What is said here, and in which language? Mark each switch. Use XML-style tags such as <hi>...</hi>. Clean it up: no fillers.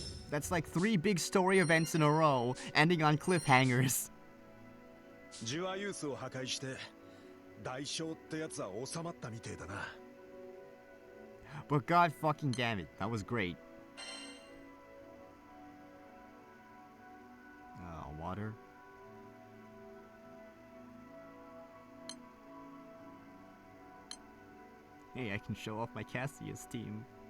<en>That's like 3 big story events in a row, ending on cliffhangers.</en> <ja>ジュアユースを破壊して代償ってやつは収まったみてえだな。</ja> <en>But god fucking damn it, that was great. Water. Hey, I can show off my Cassius team.</en>